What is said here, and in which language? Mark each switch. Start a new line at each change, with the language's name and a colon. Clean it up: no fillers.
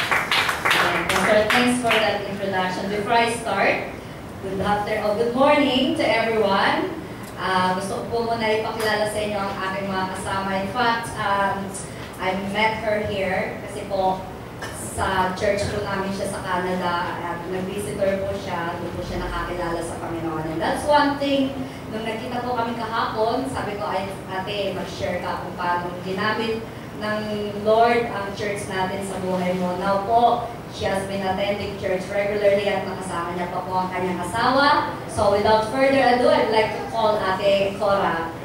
English: Thanks for that introduction. Before I start, good morning to everyone.
Filipino: Gusto ko po muna ipakilala sa inyo ang aking mga kasama.
English: In fact, I met her here
Filipino: kasi po sa church po namin siya sa Canada. Nag-visitor po siya, doon po siya nakakilala sa Panginoon.
English: And that's one thing,
Filipino: nung nagkita po kami kahapon, sabi ko, ay ate, mag-share ka kung paano ginamit ng Lord ang church natin sa buhay mo. Now po,
English: she has been attending church regularly
Filipino: at nakasama niya pa po ang kanyang asawa.
English: So without further ado, I'd like to call Ate Cora.